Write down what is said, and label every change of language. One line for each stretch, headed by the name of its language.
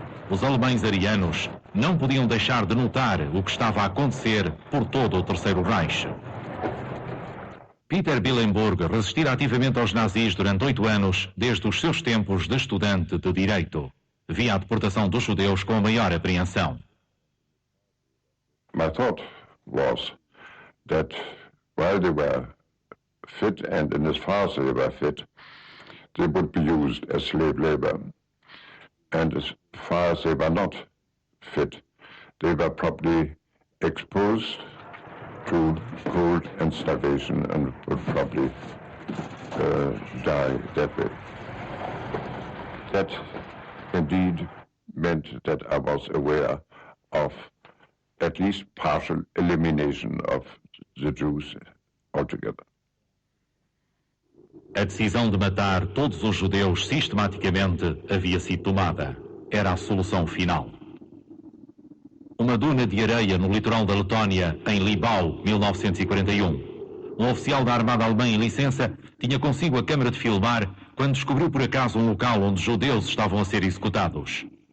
Portuguese: Os alemães arianos não podiam deixar de notar o que estava a acontecer por todo o Terceiro Reich. Peter Billenburg resistira ativamente aos nazis durante 8 anos, desde os seus tempos de estudante de Direito. Via a deportação dos judeus com a maior apreensão.
English: My thought was that while they were fit and in as far as they were fit, they would be used as slave labor. And as far as they were not fit, they were probably exposed to cold and starvation and would probably die that way. That indeed meant that I was aware of at least partial elimination of the Jews altogether.
Portuguese: A decisão de matar todos os judeus sistematicamente havia sido tomada. Era a solução final. Uma duna de areia no litoral da Letónia, em Libau, 1941. Um oficial da Armada Alemã em licença tinha consigo a câmara de filmar quando descobriu por acaso um local onde judeus estavam a ser executados.